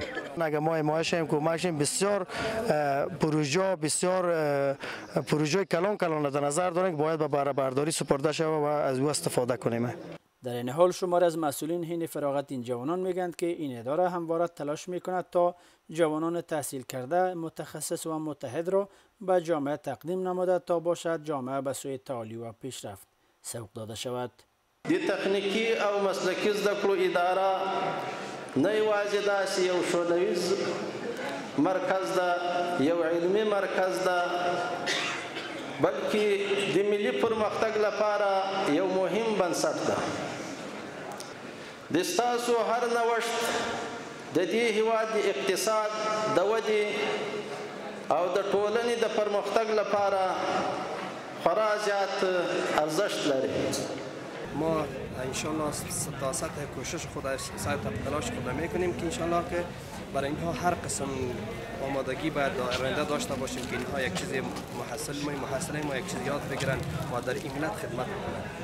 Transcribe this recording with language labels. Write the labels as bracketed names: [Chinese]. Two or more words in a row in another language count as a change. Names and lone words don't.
[Persian] اگر ما حمایت کمک بسیار پروژه کلان در نظر داریم که باید به بهره برداری سپرده شود و از او استفاده کنیم. در این حال شمار از مسئولین حین فراغت این جوانان میگند که این اداره همواره تلاش میکند تا جوانان تحصیل کرده متخصص و متحد را به جامعه تقدیم نموده تا باشد جامعه به سوی تعالی و پیشرفت سوق داده شود. [Pashto] د تکنیکی او مسلکی زده کړو اداره نه یوازې داسې یو ښوونیز مرکز ده، یو علمي مرکز ده، بلکې د ملي پرمختګ لپاره یو مهم بنسټ ده. د ستاسو هر نوښت د دې هیواد د اقتصاد د ودې او د ټولنې د پرمختګ لپاره خورا زیات ارزښت لري. [Persian] ما انشالله تا سطح کوشش خود سطح تلاش خود میکنیم که انشالله که برای اینها هر قسم آمادگی باید آینده داشته باشیم که اینها یک چیز محصل ما یک چیز یاد بگیرن و در این ملت خدمت بکنن.